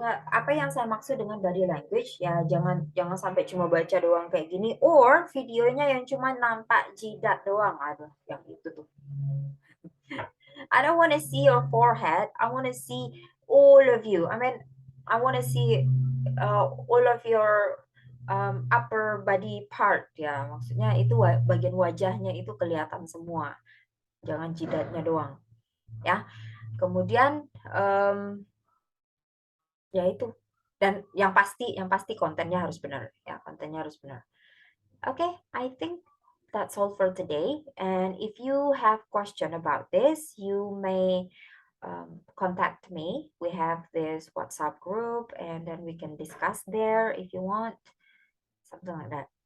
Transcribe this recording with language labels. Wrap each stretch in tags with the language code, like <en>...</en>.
<id>Apa yang saya maksud dengan body language ya, jangan sampai cuma baca doang kayak gini, or videonya yang cuma nampak jidat doang, aduh yang itu tuh.</id> <en>I don't want to see your forehead. I want to see all of you. I mean, I want to see all of your upper body part ya.</en> <id>Maksudnya itu bagian wajahnya itu kelihatan semua. Jangan jidatnya doang. Ya. Kemudian ya itu. Dan yang pasti kontennya harus benar ya. Kontennya harus benar.</id> <en>Okay, I think that's all for today. And if you have question about this, you may contact me. We have this WhatsApp group, and then we can discuss there if you want, something like that.</en>